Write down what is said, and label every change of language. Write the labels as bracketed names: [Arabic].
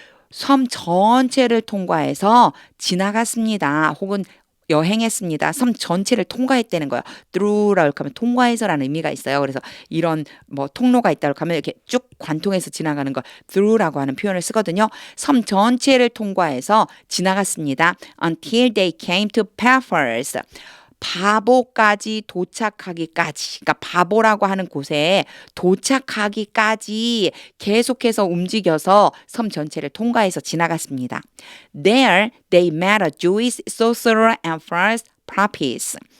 [Korean] 섬 전체를 통과해서 지나갔습니다. 혹은 여행했습니다. 섬 전체를 통과했다는 거예요. through라고 하면 통과해서라는 의미가 있어요. 그래서 이런 뭐 통로가 있다고 하면 이렇게 쭉 관통해서 지나가는 걸 through라고 하는 표현을 쓰거든요. 섬 전체를 통과해서 지나갔습니다. [English] Until they came to Paphos. [Korean] 바보까지 도착하기까지, 그러니까 바보라고 하는 곳에 도착하기까지 계속해서 움직여서 섬 전체를 통과해서 지나갔습니다. [English] There they met a Jewish sorcerer and false prophets.